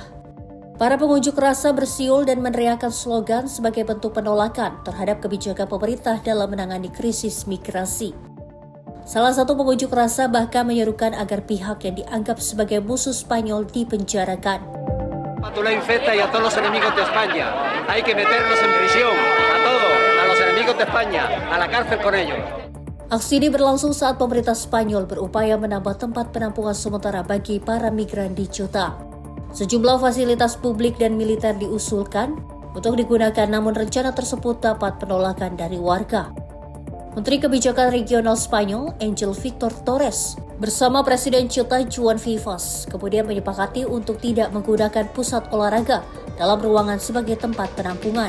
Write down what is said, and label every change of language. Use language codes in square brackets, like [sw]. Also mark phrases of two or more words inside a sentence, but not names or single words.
[id] Para pengunjuk rasa bersiul dan meneriakkan slogan sebagai bentuk penolakan terhadap kebijakan pemerintah dalam menangani krisis migrasi. Salah satu pengunjuk rasa bahkan menyerukan agar pihak yang dianggap sebagai musuh Spanyol dipenjarakan. [es] Patula infecta y a todos los enemigos de España. Hay que meterlos en prisión, a todos, a los enemigos de España, a la cárcel con ellos. [id] Aksi ini berlangsung saat pemerintah Spanyol berupaya menambah tempat penampungan sementara bagi para migran di Ceuta. Sejumlah fasilitas publik dan militer diusulkan untuk digunakan, namun rencana tersebut dapat penolakan dari warga. Menteri Kebijakan Regional Spanyol, Angel Victor Torres, bersama Presiden Ceuta Joan Vivas, kemudian menyepakati untuk tidak menggunakan pusat olahraga dalam ruangan sebagai tempat penampungan.